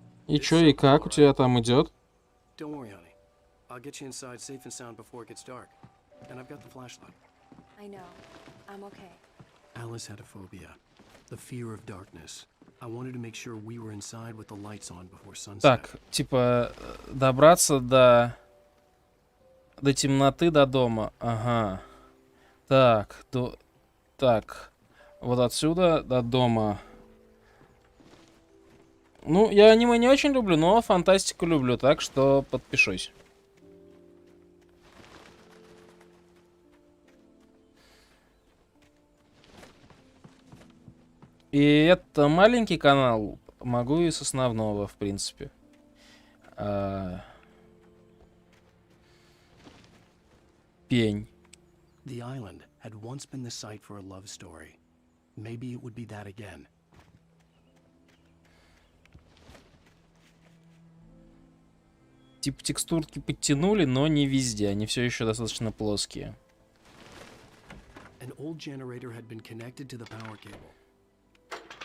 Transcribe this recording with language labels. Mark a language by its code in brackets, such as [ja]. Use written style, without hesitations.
[ru] И чё, и как у тебя там идет? [en] Don't worry, honey. I'll get you inside safe and sound before it gets dark. And I've got the flashlight. I know. I'm okay. Alice had a phobia. The fear of darkness. I wanted to make sure we were inside with the lights on before sunset. [ru] Так, типа, добраться до темноты до дома. Ага. Так, так. Вот отсюда до дома. Ну, я аниме не очень люблю, но фантастику люблю, так что подпишусь. И это маленький канал, могу и с основного, в принципе. Пень. [en] The island had once been the site for a love story. Maybe it would be that again. [ru] Типа текстурки подтянули, но не везде, они все еще достаточно плоские. [en] An old generator had been connected to the power cable.